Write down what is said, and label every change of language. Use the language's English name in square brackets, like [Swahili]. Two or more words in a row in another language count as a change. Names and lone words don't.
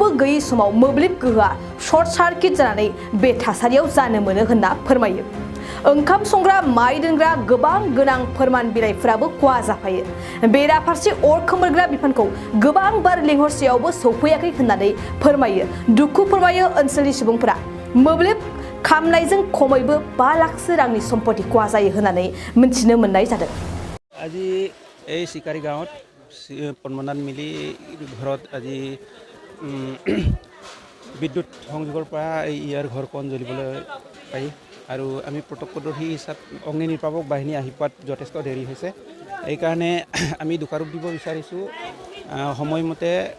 [Bodo] गैयै समाव मोब्लिब गोहोआ [English] short circuit [Bodo] जानानै बे थासारियाव जानो मोनो होनना फोरमायो ओंखाम संग्रा माइ दोनग्रा गोबां गोनां फोरमान बिलाइफोराबो खहा जाफायो बेराफारसे अर खोमोरग्रा बिफानखौ गोबां बार लेंहरसेयावबो सौफैयाखै होननानै फोरमायो दुखु फोरमायो ओनसोलनि सुबुंफोरा मोब्लिब खामनायजों खमैबो 5 लाखसो रांनि सम्पति खहा जायो होननानै मिथिनो मोननाय जादों [Assamese] আজি এই চিকাৰী গাঁৱত পদ্মনাথ মিলি ঘৰত আজি বিদ্যুৎ সংযোগৰ পৰা ইয়াৰ ঘৰখন জ্বলিবলৈ পাই আৰু আমি প্ৰত্যক্ষদৰ্শী হিচাপে অগ্নি নিৰ্বাপক বাহিনী আহি পোৱাত যথেষ্ট দেৰি হৈছে এই কাৰণে আমি দুকাৰোপ দিব বিচাৰিছোঁ সময়মতে